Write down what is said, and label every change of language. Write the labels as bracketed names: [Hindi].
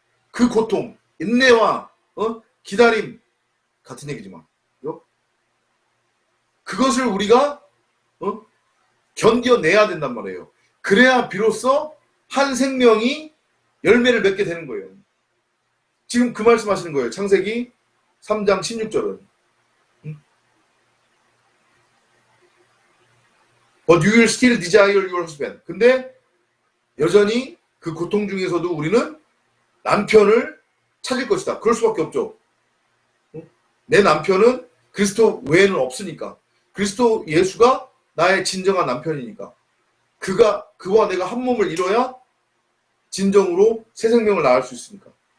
[Korean] 그 고통, 인내와 기다림 같은 얘기지만 그것을 우리가 견뎌내야 된단 말이에요. 그래야 비로소 한 생명이 열매를 맺게 되는 거예요. 지금 그 말씀하시는 거예요. 창세기 3장 16절은 [English] But you will still desire your husband. [Korean] 근데 여전히 그 고통 중에서도 우리는 남편을 찾을 것이다. 그럴 수밖에 없죠. 내 남편은 그리스도 외에는 없으니까. 그리스도 예수가 나의 진정한 남편이니까. 그와 내가 한 몸을 이뤄야 진정으로 새 생명을 낳을 수 있으니까.